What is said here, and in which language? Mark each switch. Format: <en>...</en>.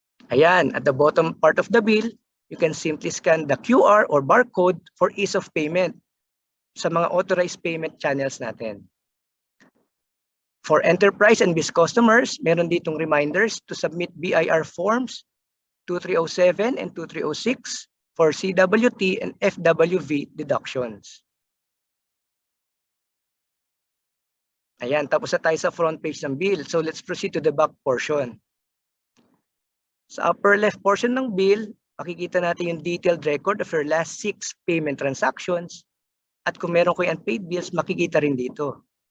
<en>Ayan, at the bottom part of the bill, you can simply scan the QR or barcode for ease of payment sa mga authorized payment channels natin. For enterprise and biz customers,</en> <tl>meron ditong</tl> <en>reminders to submit BIR forms 2307 and 2306 for CWT and FWV deductions.</en> <tl>Ayan, tapos na tayo sa front page ng bill.</tl> <en>So let's proceed to the back portion. Sa upper left portion ng bill,</en> <tl>makikita natin yung</tl> <en>detailed record of your last 6 payment transactions.</en> <tl>At kung meron ko yung unpaid bills, makikita rin dito.</tl>